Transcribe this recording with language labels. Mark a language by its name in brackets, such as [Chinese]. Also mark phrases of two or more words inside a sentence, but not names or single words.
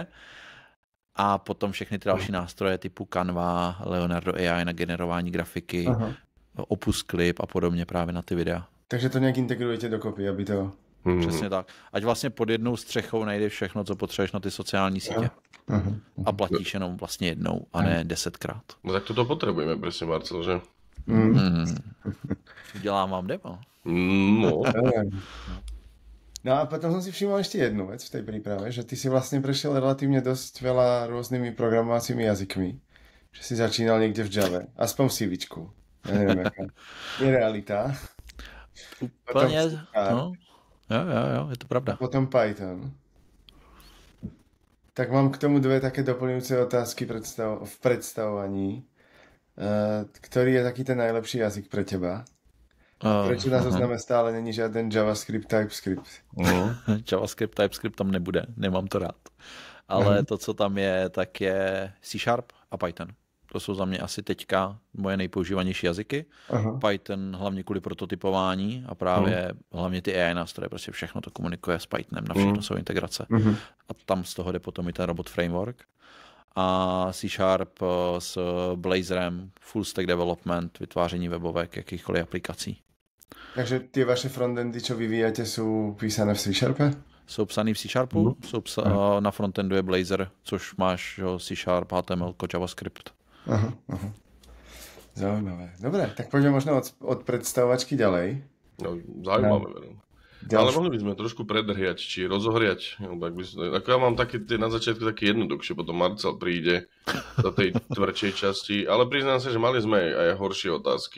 [Czech] A potom všechny ty další nástroje typu Canva, Leonardo AI na generování grafiky, Opus Clip a podobně právě na ty videa. Takže to nějak integrujete dokopy, aby to... Přesně tak. Ať vlastně pod jednou střechou najde všechno, co potřebuješ na ty sociální sítě. A platíš jenom vlastně jednou a ne 10krát. [Slovak] No tak toto potrebujeme, presne, Marcel, že? [Czech] Udělám vám demo. No. [Slovak] No a potom som si všimol ešte jednu vec v tej príprave, že ty si vlastne prešiel relatívne dosť veľa rôznymi programovacími jazykmi. Že si začínal niekde v Java, aspoň v CVčku. Ja neviem, aká je realita. [Czech] Úplně, no. Jo, je to pravda. [Slovak] A potom Python. Tak mám k tomu dve také doplňujúce otázky v predstavovaní. Ktorý je taký ten najlepší jazyk pre teba? Prečo na zozname stále není žiaden JavaScript, TypeScript? [Czech] JavaScript, TypeScript tam nebude, nemám to rád. Ale to, co tam je, tak je C# a Python. To jsou za mě asi teďka moje nejpoužívanější jazyky. Python hlavně kvůli prototypování a právě hlavně ty AI nástroje, prostě všechno to komunikuje s Pythonem, na všechno jsou integrace. A tam z toho jde potom i ten robot framework. A C# s Blazorem, [English] full stack development, [Czech] vytváření webovek, jakýchkoliv aplikací. [Slovak] Takže ty vaše frontendy, čo vyvíjate, jsou písané v C#? [Czech] Jsou psaný v C#, na frontendu je Blazor, což máš C#, HTML, JavaScript. [Slovak] Aha. Zaujímavé. Dobre, tak poďme možno od predstavovačky ďalej. No, zaujímavé. Ale mohli by sme trošku predrhiať, či rozohriať. Ako ja mám také na začiatku také jednoduchšie, potom Marcel príde do tej tvrdšej časti, ale priznám sa, že mali sme aj horšie otázky.